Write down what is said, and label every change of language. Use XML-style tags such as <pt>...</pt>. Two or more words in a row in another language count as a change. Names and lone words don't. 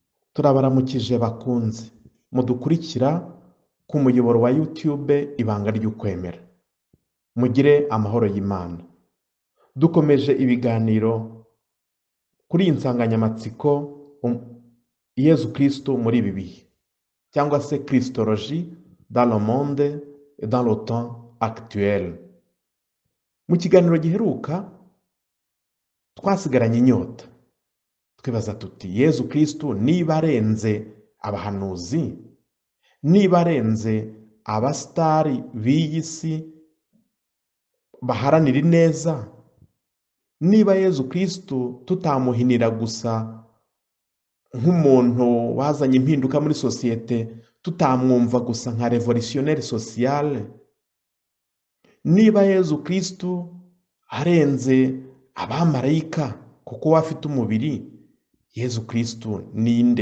<rw>Turabaramukije bakunze mudukurikira ku muyoboro wa YouTube ibanga ry'ukwemera. Mugire amahoro y'Imana. Dukomeje ibiganiro kuri iyi nsanganyamatsiko Yezu Kristo muri ibi bihe cyangwa se</rw> <fr>Christologie dans le monde et dans le temps actuel.</fr> <rw>Mu kiganiro giheruka twasigaranye inyota twibaza tuti Yezu Kristo niba arenze abahanuzi, niba arenze abasitari b'iyi si baharanira ineza, niba Yezu Kristo tutamuhinira gusa nk'umuntu wazanye impinduka muri sosiyete, tutamwumva gusa nka</rw> <fr>revolutionnel sociale,</fr> <rw>niba Yezu Kristo arenze abamarayika kuko we afite umubiri, Yezu Kristo ninde?</rw>